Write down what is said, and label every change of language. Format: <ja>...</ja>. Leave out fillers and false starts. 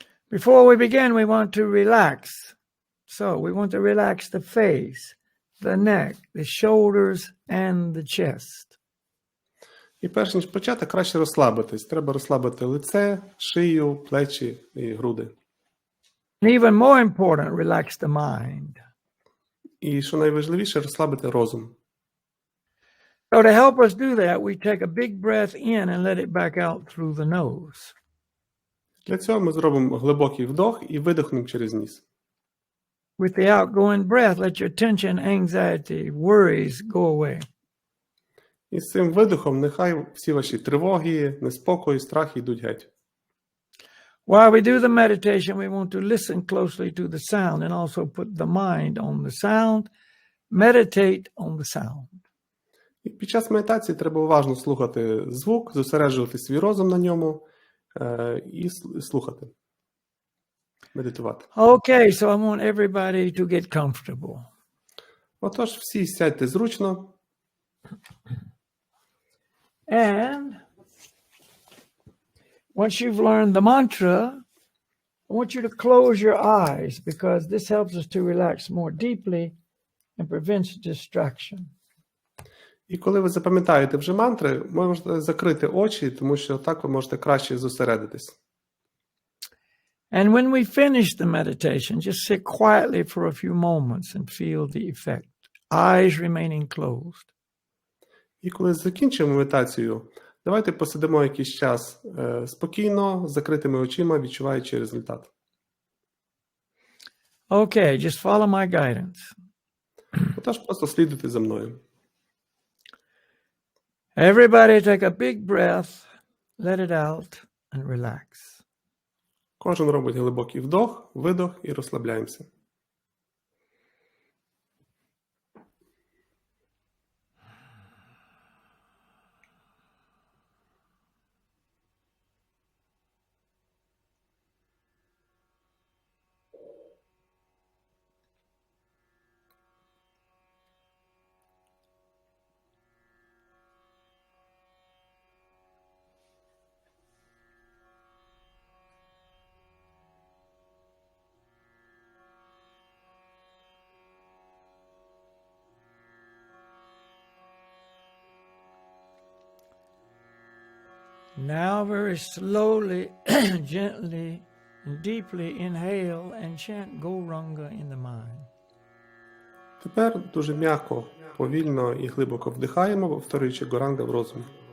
<en>Before we begin, we want to relax. So we want to relax the face, the neck, the shoulders, and the chest.</en> <uk>І перш ніж почати, краще розслабитись. Треба розслабити лице, шию, плечі і груди.</uk> <en>And even more important, relax the mind.</en> <uk>І, що найважливіше, розслабити розум.</uk> <en>So to help us do that, we take a big breath in and let it back out through the nose.</en> <uk>Для цього ми зробимо глибокий вдох і видихнемо через ніс.</uk> <en>With the outgoing breath, let your tension, anxiety, worries go away.</en> <uk>І з цим видихом нехай всі ваші тривоги, неспокої, страхи йдуть геть.</uk> <en>While we do the meditation, we want to listen closely to the sound and also put the mind on the sound. Meditate on the sound.</en> <uk>І під час медитації треба уважно слухати звук, зосереджувати свій розум на ньому і слухати, медитувати.</uk> <en>Okay, so I want everybody to get comfortable.</en> <uk>Отож, всі сядьте зручно.</uk> <en>And once you've learned the mantra, I want you to close your eyes because this helps us to relax more deeply and prevents distraction.</en> <uk>І коли ви запам'ятаєте вже мантри, можете закрити очі, тому що так ви можете краще зосередитись.</uk> <en>And when we finish the meditation, just sit quietly for a few moments and feel the effect. Eyes remaining closed.</en> <uk>І коли закінчимо медитацію, давайте посидимо якийсь час спокійно, з закритими очима, відчуваючи результат.</uk> <en>Okay, just follow my guidance.</en> <uk>Отож, просто слідуйте за мною.</uk> <en>Everybody take a big breath, let it out, and relax.</en> <uk>Кожен робить глибокий вдох, видох і розслабляємося.</uk> <en>Now very slowly, gently, and deeply inhale and chant Goranga in the mind.</en> <uk>Тепер дуже м'яко, повільно і глибоко вдихаємо, повторюючи Горанга в розумі.</uk>